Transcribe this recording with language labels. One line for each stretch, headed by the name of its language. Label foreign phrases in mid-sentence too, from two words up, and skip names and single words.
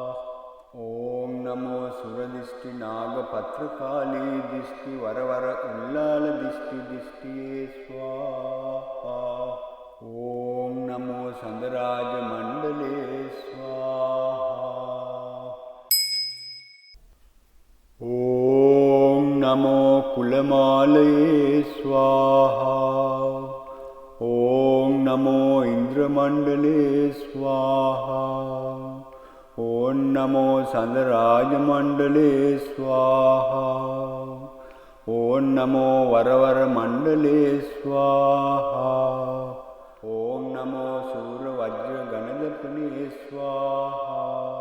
Sanskrit: ඕම් නමෝ සුර දිෂ්ටි නාග පත්‍රකාලී දිෂ්ටි වරවර උල්ලාල දිෂ්ටියේ ස්වාහා. ඕම් නමෝ සඳරාජ මණ්ඩලේ ස්වාහා. ඕම් නමෝ කුලමාලයේ ස්වාහා. ॐ नमो इन्द्रमण्डले स्वाहा ॐ नमो सन्दराजमण्डले स्वाहा ॐ नमो वरवरमण्डले स्वाहा ॐ नमो शूरवज्रगणदपने स्वाहा